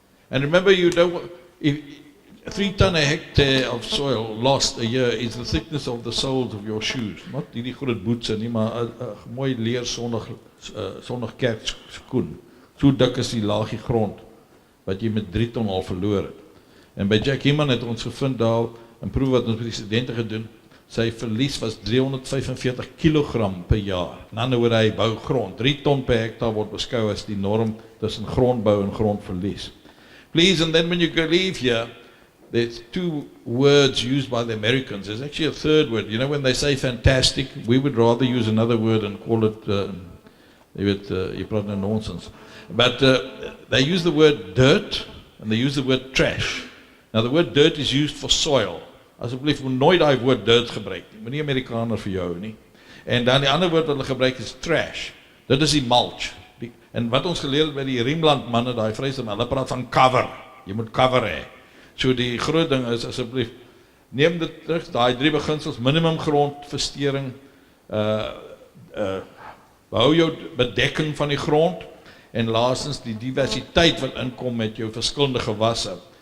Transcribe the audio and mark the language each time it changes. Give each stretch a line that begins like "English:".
English: And remember, you don't, if 3 ton a hectare of soil lost a year is the thickness of the soles of your shoes.
Afrikaans: Not die groot boetse nie, maar 'n mooi leer sonnig kerkskoen. So dik is die laagie grond, wat jy met 3 ton al verloor het. En by Jack Heeman het ons gevind daar, 'n proef wat ons met die studente gedoen, sy verlies was 345 kilogram per jaar. In ander woorde, hy bou grond. 3 ton per hektaar word beskou as die norm tussen grondbou en grondverlies.
English: Please, and then when you go leave here, there's 2 words used by the Americans. There's actually a third word. You know, when they say fantastic, we would rather use another word and call it, you praat no nonsense. But they use the word dirt, and they use the word trash. Now, the word dirt is used for soil.
Afrikaans: Asseblief, moet nooit daai woord dirt gebruik nie. Moenie Amerikaner vir jou nie. En dan die ander woord wat hulle gebruik is trash. Dit is die mulch. En wat ons geleer het by die Riemland manne, daai Vrystaat, hulle praat van cover. Jy moet cover hê. So die groot ding is, asseblief, neem dit terug, daai 3 beginsels, minimum grondversteuring, behou jou bedekking van die grond, en laastens die diversiteit wat inkom met jou verskillende gewasse.